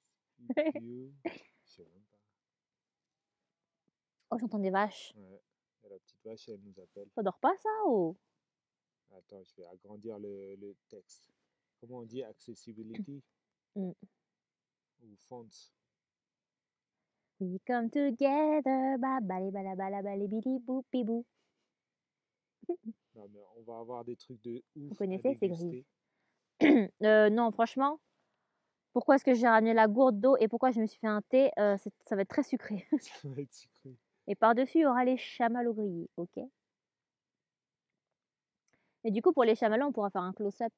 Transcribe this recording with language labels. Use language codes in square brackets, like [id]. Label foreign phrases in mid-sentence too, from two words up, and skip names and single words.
[fr] Je sais même pas. Oh, j'entends des vaches. Ouais. Et la petite vache, elle nous appelle. Ça dort pas ça ou? Attends, je vais agrandir le texte. Comment on dit accessibility Mm. ou fonts? [en] We come together, ba bali bala bala bali bili bou bibou. [fr] Non, mais on va avoir des trucs de ouf. Vous à connaissez, c'est gris. déguster. Non, franchement, pourquoi est-ce que j'ai ramené la gourde d'eau et pourquoi je me suis fait un thé? Ça va être très sucré. Ça va être sucré. Et par-dessus, il y aura les chamallows grillés, ok? Et du coup, pour les chamallows, on pourra faire un close-up.